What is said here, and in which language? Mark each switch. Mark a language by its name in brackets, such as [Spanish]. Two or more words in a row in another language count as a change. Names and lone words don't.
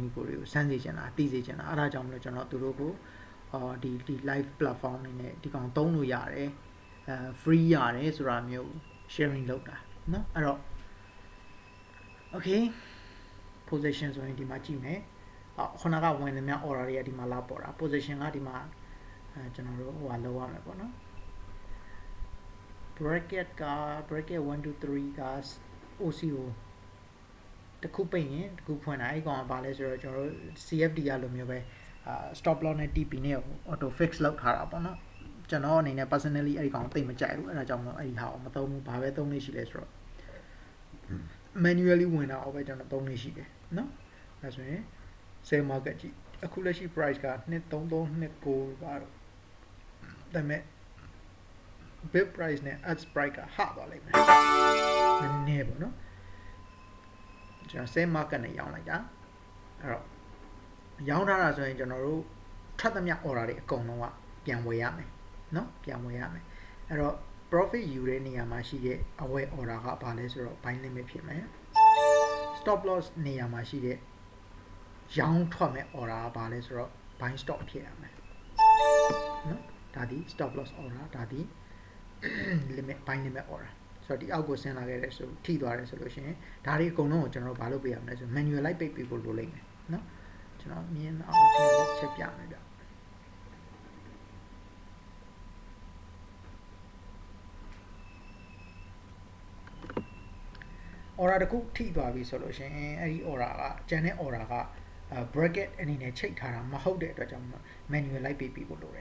[Burmese] ကိုတွေကိုစမ်းစေချင်တာသိစေချင်တာအဲ့ဒါကြောင့်မလို့ကျွန်တော်သူတို့ကိုဒီ [English] live platform [Burmese] နေနဲ့ဒီကောင်သုံးလို့ရတယ် free ရတယ်ဆိုတာမျိုး sharing လုပ်တာเนาะအဲ့တော့ [English] okay position [Burmese] ဆိုရင်ဒီမှာကြည့်မယ်ခုနကဝင်နေမြ order တွေကဒီမှာလာပေါ်တာ position ကဒီမှာကျွန်တော်တို့ဟိုဟာလောက်ရမယ်ပေါ့နော် bracket 1 2 3 က OCO တခုပိတ်ရင်တခုဖွင့်တာအဲ့ကောင်ကဘာလဲဆိုတော့ကျွန်တော်တို့ CFD ရလိုမျိုးပဲ [English] stop loss [Burmese] နဲ့ TP နဲ့ [English] auto fix [Burmese] လောက်ထားတာပေါ့နော်ကျွန်တော်အနေနဲ့ personally အဲ့ဒီကောင်သိမကြိုက်ဘူးအဲ့ဒါကြောင့်မို့အဲ့ဒီဟာကိုမသုံးဘူးဘာပဲ သုံးလို့ရှိလဲဆိုတော့ manually ဝင်တာပဲကျွန်တော်သုံးလို့ရှိတယ်နော်အဲဆိုရင် [English] sell market [Burmese] ကြည့်အခုလက်ရှိ price က23329ပါတော့ဒါပေမဲ့ [English] bid price [Burmese] နဲ့ [English] ask price [Burmese] ကဟသွားလိမ့်မယ်နည်းနည်းပေါ့နော် ကျွန်တော် [English] sell market [Burmese] နဲ့ရောင်းလိုက်တာအဲ့တော့ရောင်းထားတာဆိုရင်ကျွန်တော်တို့ထပ်သမျှ order တွေအကုန်လုံးကပြန်ဝယ်ရမယ်နော်ပြန်ဝယ်ရမယ် အဲ့တော့ profit ယူတဲ့နေရာမှာရှိတဲ့အဝယ် order ကဘာလဲဆိုတော့ [English] buy limit [Burmese] ဖြစ်မယ် [English] stop loss [Burmese] နေရာမှာရှိတဲ့ရောင်းထွက်မဲ့ order ကဘာလဲဆိုတော့ [English] buy stop [Burmese] ဖြစ်ရမယ်နော်ဒါဒီ [English] stop loss order [Burmese] ဒါဒီ [English] limit buy limit order [Burmese] ဆိုတော့ဒီအောက်ကိုဆင်းလာခဲ့တယ်ဆိုထိသွားတယ်ဆိုလို့ရှိရင်ဒါတွေအကုန်လုံးကိုကျွန်တော်တို့ဘာလုပ်ပေးရမလဲဆို manual လိုက်ပိတ်ပေးဖို့လိုလိမ့်မယ်နော်ကျွန်တော်မြင်အောင်ကျွန်တော်ချက်ပြမယ်ဗျ order တခုထိသွားပြီဆိုလို့ရှိရင်အဲ့ဒီ order ကကျန်တဲ့ order ကbracket အနေနဲ့ချိတ်ထားတာမဟုတ်တဲ့အတွက်ကြောင့် manual လိုက်ပေးဖို့လို